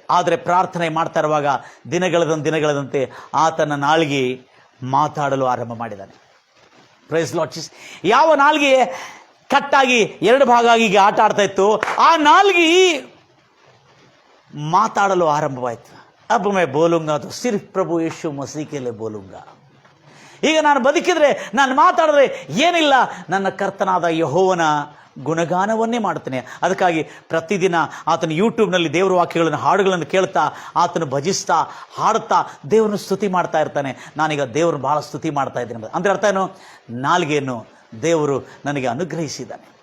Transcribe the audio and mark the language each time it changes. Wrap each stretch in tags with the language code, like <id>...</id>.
<kn>ಆದರೆ ಪ್ರಾರ್ಥನೆ ಮಾಡ್ತಾ ಇರುವಾಗ ದಿನಗಳದಂತೆ ಆತನ ನಾಲಿಗೆ ಮಾತಾಡಲು ಆರಂಭ ಮಾಡಿದ್ದಾನೆ.</kn> <en>Praise lord Jesus.</en> <kn>ಯಾವ ನಾಲ್ಗೆ ಕಟ್ಟಾಗಿ ಎರಡು ಭಾಗ ಆಗಿ ಈಗ ಆಟ ಆಡ್ತಾ ಇತ್ತು, ಆ ನಾಲ್ಗೆ ಮಾತಾಡಲು ಆರಂಭವಾಯಿತು.</kn> <hi>अब मैं बोलूंगा तो सिर्फ प्रभु यीशु मसीह के लिए बोलूंगा.</hi> <kn>ಈಗ ನಾನು ಬದುಕಿದ್ರೆ, ನಾನು ಮಾತಾಡಿದ್ರೆ ಏನಿಲ್ಲ, ನನ್ನ ಕರ್ತನಾದ ಯೆಹೋವನ ಗುಣಗಾನವನ್ನೇ ಮಾಡ್ತೇನೆ. ಅದಕ್ಕಾಗಿ ಪ್ರತಿದಿನ ಆತನ ಯೂಟ್ಯೂಬ್ನಲ್ಲಿ ದೇವರ ವಾಕ್ಯಗಳನ್ನು, ಹಾಡುಗಳನ್ನು ಕೇಳ್ತಾ, ಆತನು ಭಜಿಸ್ತಾ, ಹಾಡುತ್ತಾ ದೇವರನ್ನು ಸ್ತುತಿ ಮಾಡ್ತಾ ಇರ್ತಾನೆ. ನಾನೀಗ ದೇವ್ರನ್ನ ಭಾಳ ಸ್ತುತಿ ಮಾಡ್ತಾ ಇದ್ದೇನೆ ಅಂದರೆ ಅರ್ಥ ಏನು, ನಾಲ್ಗೆಯನ್ನು ದೇವರು ನನಗೆ ಅನುಗ್ರಹಿಸಿದ್ದಾನೆ.</kn>